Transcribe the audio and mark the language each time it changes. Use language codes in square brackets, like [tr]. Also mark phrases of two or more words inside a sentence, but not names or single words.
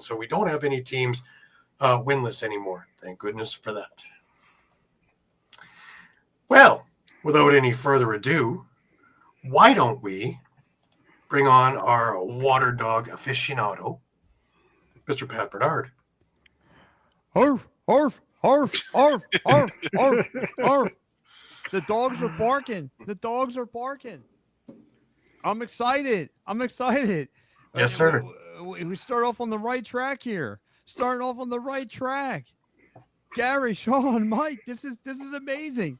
[en] So we don't have any teams winless anymore. Thank goodness for that. Well, without any further ado, why don't we bring on our water dog aficionado, Mr. Pat Bernard. Arf, arf, arf, arf, arf, arf, arf. The dogs are barking. The dogs are barking. I'm excited. Yes, sir. We start off on the right track here. Starting off on the right track. Gary, Shawn, Mike, this is amazing.